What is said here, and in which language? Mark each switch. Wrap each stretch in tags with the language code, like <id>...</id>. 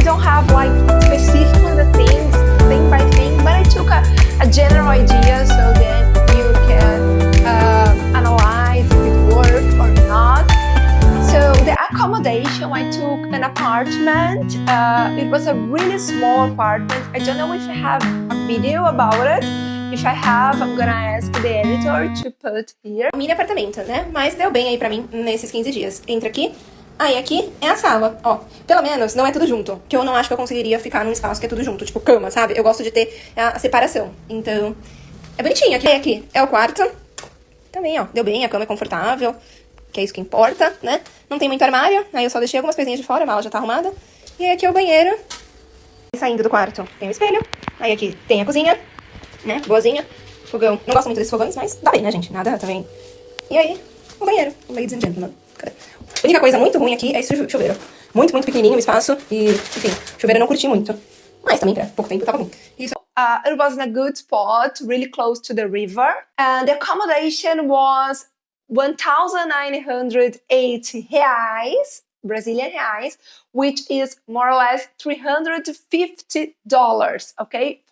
<en>have like specifically the things, thing by thing, but I took a general idea so then you can analyze if it worked or not. So the accommodation, I took an apartment. It was a really small apartment. I don't know if I have a video about it. If I have, I'm gonna ask the editor to put here.</en> <pt>Mini apartamento, né? Mas deu bem aí pra mim nesses 15 dias. Entra aqui. Aí aqui é a sala, ó. Pelo menos não é tudo junto. Que eu não acho que eu conseguiria ficar num espaço que é tudo junto. Tipo cama, sabe? Eu gosto de ter a separação. Então, é bonitinho. Aqui é o quarto. Também, ó. Deu bem, a cama é confortável. Que é isso que importa, né? Não tem muito armário. Aí eu só deixei algumas coisinhas de fora. A mala já tá arrumada. E aí aqui é o banheiro. Saindo do quarto tem o espelho. Aí aqui tem a cozinha, né? Boazinha. Fogão. Não gosto muito desses fogões, mas dá bem, né, gente? Nada também. E aí, o banheiro.</pt> <en>Ladies and gentlemen.</en> <pt>A única coisa muito ruim aqui é esse chuveiro. Muito, muito pequenininho o espaço. E, enfim, chuveiro eu não curti muito. Mas também, pra pouco tempo, tava bom. Isso.</pt> <en>It was in a good spot, really close to the river. And the accommodation was 1,980 reais, Brazilian reais, which is more or less $350, okay?</en>